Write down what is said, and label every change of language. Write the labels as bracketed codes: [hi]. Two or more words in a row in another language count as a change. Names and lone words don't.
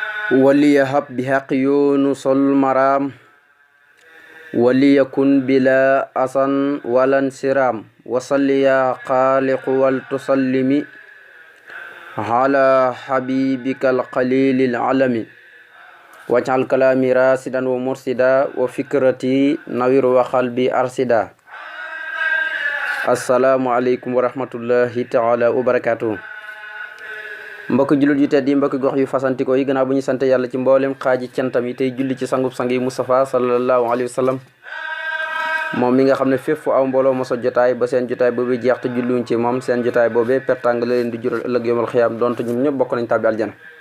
[ar] وليهب بحق يونس المرام وليكن بلا أصن ولا انسرام وصل يا خالق ولتسلم على حبيبك القليل العلم واجعل كلامي راسدا ومرسدا وفكرتي نوير وقلبي أرسدا. السلام عليكم ورحمة الله تعالى وبركاته. [wo] mbokk jullit yu tedd yi mbokk gox yu fasantikoo yi gannaaw bu ñu sant yàlla ci mboolem xaaji cantam yi tey julli ci sangub sang yi Mustafa [ar] صلى الله عليه وسلم [wo] moom mi nga xam ne fépp fu aw mbooloo moso jotaay ba seen jotaay boobu jeex te julliwuñ ci moom seen jotaay boobee pertang la leen di jural ëllëg [ar] يوم القيامة [wo] donte ñun ñëpp bokk nañ tàbbi aljana.